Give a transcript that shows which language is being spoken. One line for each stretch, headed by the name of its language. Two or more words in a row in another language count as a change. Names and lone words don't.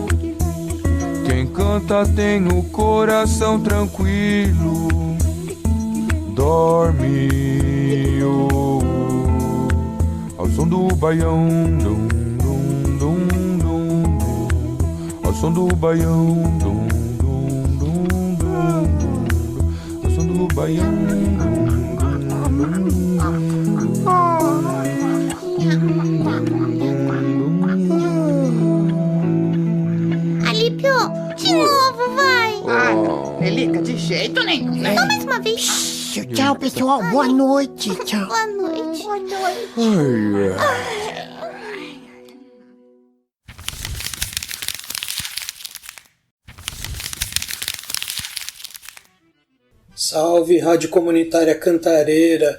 Portuguese: Quem canta tem o coração tranquilo, dorme ao som do baião, dum, dum, dum, dum, dum. Ao som do baião, dum, dum, dum, dum, dum. Ao som do baião, dum, dum, dum, Alípio, de novo, vai. Ah, não, Melica, de jeito nenhum, né? Só mais uma vez. Tchau, pessoal. Boa noite. Tchau. Boa noite. Boa noite. Salve, Rádio Comunitária Cantareira.